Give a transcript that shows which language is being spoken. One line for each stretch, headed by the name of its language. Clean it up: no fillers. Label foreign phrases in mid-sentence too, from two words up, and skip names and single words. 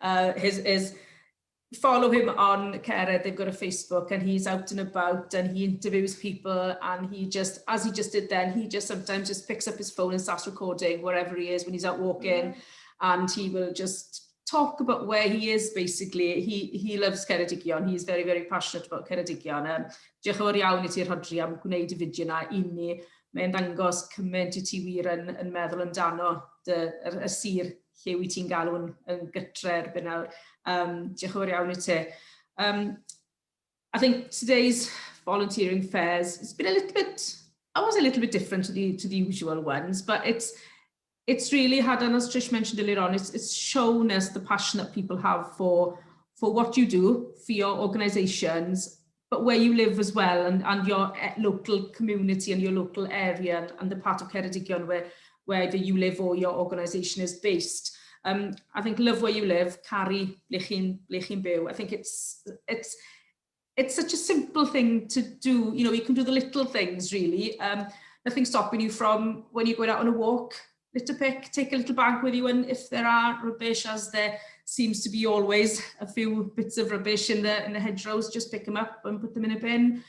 English: Follow him on Cered, they've got a Facebook, and he's out and about and he interviews people, and he just, as he just did then, he just sometimes just picks up his phone and starts recording wherever he is when he's out walking, and he will just talk about where he is basically. He loves Ceredigion, he's very, very passionate about Ceredigion.
Welsh: Diolch yn fawr iawn I ti Rhodri am gwneud y fideo na I ni. Mae'n dangos cymaint I ti wir yn meddwl amdano y sir lle wyt ti'n galw yn gytre erbyn nawr. Diolch yn fawr iawn I ti.
English: I think today's volunteering fairs, it's been a little bit different to the usual ones, but it's really had, and as Trish mentioned earlier on, it's shown us the passion that people have for what you do, for your organisations, but where you live as well, and your local community and your local area, and the part of Ceredigion where either you live or your organisation is based. I think love where you live,
Welsh: caru ble chi'n byw.
English: I think it's such a simple thing to do. You know, you can do the little things really. Nothing stopping you from, when you're going out on a walk, litter pick, take a little bag with you, and if there are rubbish, as there seems to be always a few bits of rubbish in the hedgerows, just pick them up and put them in a bin.